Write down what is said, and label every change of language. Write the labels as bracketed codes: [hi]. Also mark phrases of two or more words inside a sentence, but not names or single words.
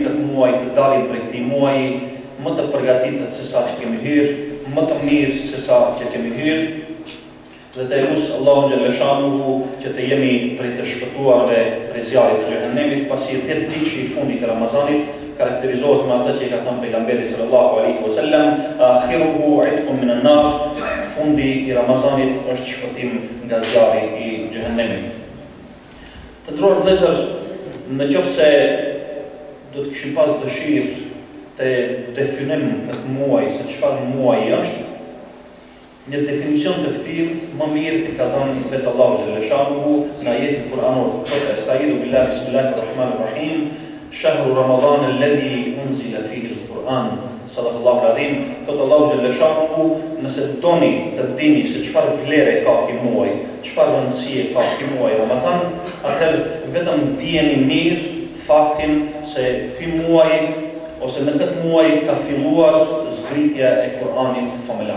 [sq] këtë muaj, të dalim prej këtij muaji më të përgatitur se sa që kemi hyrë, më të mirë se sa që kemi hyrë, dhe të lusë Allahun xhaleshanu që të jemi prej të shpëtuarve prej zjarrit të xhehenemit, pasi 10 ditë i fundit të Ramazanit karakterizohet me atë që i ka thënë pejgamberi [ar] صلى الله عليه وسلم, آخره عتق من النار, [sq] fundi i Ramazanit është shpëtim nga zjarri i xhehenemit. Të nderuar vëllezër, nëse do të kishim pas dëshirë të definojmë këtë muaj se çfarë muaji është, një definicion të këtij më mirë e ka dhënë vetë Allahu xhaleshanuhu në ajetin kuranor. [ar] أستعيذ بالله بسم الله الرحمن الرحيم شهر رمضان الذي أنزل فيه القرآن. صدق الله العظيم. [sq] Thot Allahu xhaleshanuhu, nëse doni të dini se çfarë vlere ka ky muaj, çfarë rëndësie ka ky muaj Ramazan, atëherë vetëm dijeni mirë faktin se ky muaj ose në këtë muaj ka filluar zbritja e Kuranit famullar.